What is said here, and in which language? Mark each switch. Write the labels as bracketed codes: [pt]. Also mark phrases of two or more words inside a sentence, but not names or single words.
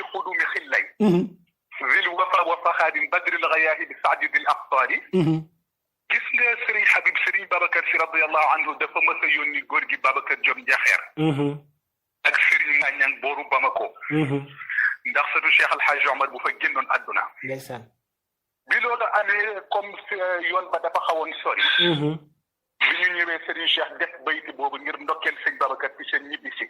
[ar] بقدوم خلي ذي الوفا وفخار بدر الغياهب سعد ذي الأقطار [wo] gis nga Serigne Habib Serigne Babacar Sy [ar] رضي الله عنه [wo] dafa mës a yónni góor gi Babacar Diom Jaxeer ak Serigne Mañang booru Bamako ndax sëtu Cheikh Al Hadj Omar bu fa génnoon àdduna ndeysaan bi loolu amee comme yoon ba dafa xawoon sori bi ñu ñëwee Serigne Cheikh def bayti boobu ngir ndokkeel sëñ Babacar ci seen ñibbisi